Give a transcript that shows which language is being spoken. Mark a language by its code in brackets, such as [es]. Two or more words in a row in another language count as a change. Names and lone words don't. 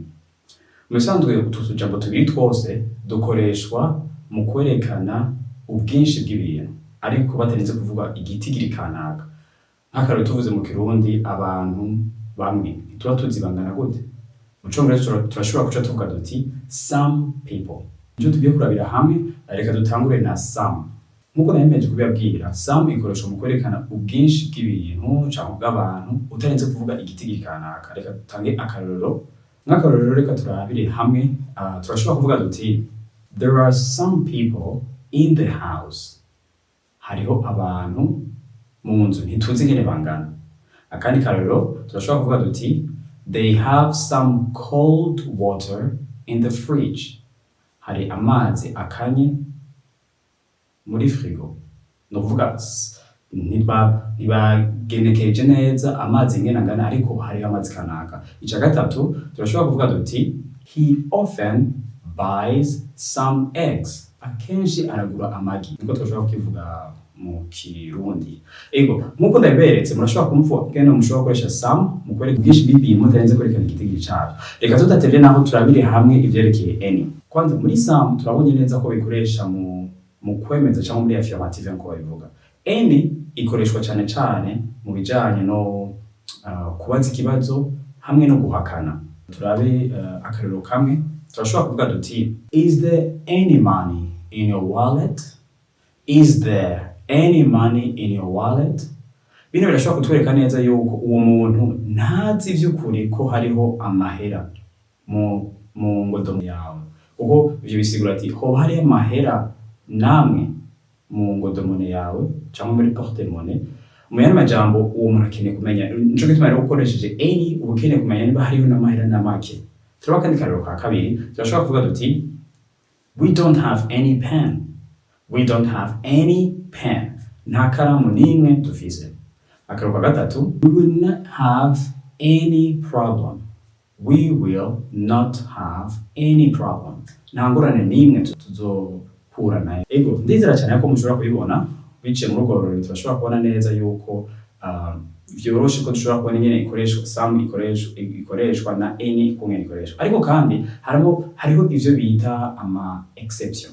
[rn] Mu bisanzwe utu tujambo tubiri twose dukoreshwa mu kwerekana ubwinshi bw'ibintu, ariko batarinze kuvuga igitigiri kanaka. Nk'akarero tuvuze mu Kirundi abantu bamwe tuba tuzi bangana gute. Mu Congereza turashobora guca tuvuga duti [en] some people. [rn] Ivyo tugiye kurabira hamwe, reka dutangure na some. Nkuko nayemeje kubibabwira, some ikoreshwa mu kwerekana ubwinshi bw'ibintu canke bw'abantu utarinze kuvuga igitigiri kanaka. Reka dutange akarorero. Nk'akarorero reka turabire hamwe, turashobora kuvuga duti [en] there are some people in the house. [rn] Hariho abantu mu nzu ntituzi ingene bangana. Akandi karorero turashobora kuvuga duti [en] they have some cold water in the fridge. [rn] Hari amazi akanye muri frigo. No kuvuga ntibagenekereje neza amazi ingene angana, ariko hari amazi kanaka. Ica gatatu turashobora kuvuga duti [en] he often buys some eggs. [rn] Akenshi aragura amagi. Niko turashobora kukivuga mu Kirundi. Ego, nkuko ndaberetse murashobora kumva gene mushobora gukoresha some mu kwereka ubwinshi bw'ibintu mutarenze kwerekana igitigiri cyayo. Reka tudatevye naho turabire hamwe ivyerekeye any. Kwanza muri some turabonye neza ko bikoresha mu kwemeza cyangwa muri affirmative nko babivuga. Any ikoreshwa cyane mu bijanye no kubaza ikibazo hamwe no guhakana. Turabe akarero kamwe turashobora kuvuga duti [en] is there any money in your wallet? Is there any money in your wallet? [rn] Bino birashobora kutwereka neza yuko uwo muntu ntazi vy'ukuri ko hariho amahera mu ngodomo yawe. Uko ivyo bisigura ati hoba hariho amahera namwe mu ngodomone yawe cyangwa muri porte-monnaie. Mu yandi majambo uwo muntu akeneye kumenya. Nico gituma rero ukoresheje any uba ukeneye kumenya niba hariho n'amahera na make. Turaba kandi karero ka kabiri turashobora kuvuga duti [en] we don't have any pen. We don't have any pen. [rn] Nta karamu n'imwe dufise. Akarero ka gatatu [en] we will not have any problem. We will not have any problem. [rn] Nta ngorane n'imwe tuzohura nayo. Ego, ndizera cyane ko mushobora kubibona biciye mu rugo rero turashobora kubona neza yuko vyoroshe ko dushobora kubona ingene ikoreshwa some ikoreshwa na any kumwe ikoreshwa. Ariko kandi hariho ivyo bita ama exception.